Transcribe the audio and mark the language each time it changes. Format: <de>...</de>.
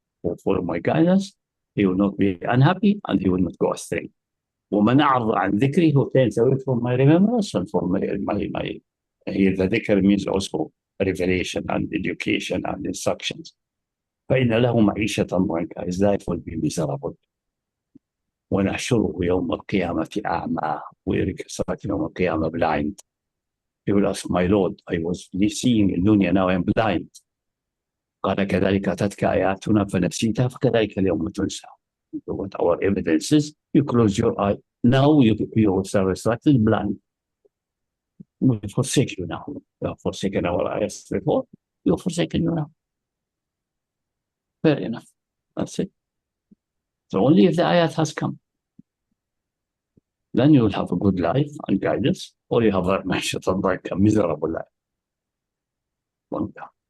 <en>Who follow my guidance, he will not be unhappy and he will not go astray.</en> <ar>ومن أعرض عن ذكري,</ar> <en>who turns away from my remembrance and from my here the dhikr means also revelation and education and instructions.</en> <ar>فإن له معيشة ضنكا,</ar> <en>his life will be miserable.</en> <ar>ونحشره يوم القيامة أعمى,</ar> <en>we start</en> <ar>يوم القيامة</ar> <en>blind. He will ask, my Lord, I was seeing in dunya, now I'm blind.</en> <ar>قال كذلك أتتك آياتنا فنسيتها فكذلك اليوم تنسى.</ar> <en>What our evidence is, you close your eye. Now you are restricted blind. We forsake you now. We have forsaken our eyes before. You have forsaken you now. Fair enough. That's it. So only if the ayat has come, then you will have a good life and guidance, or you have a miserable life. One time.</en>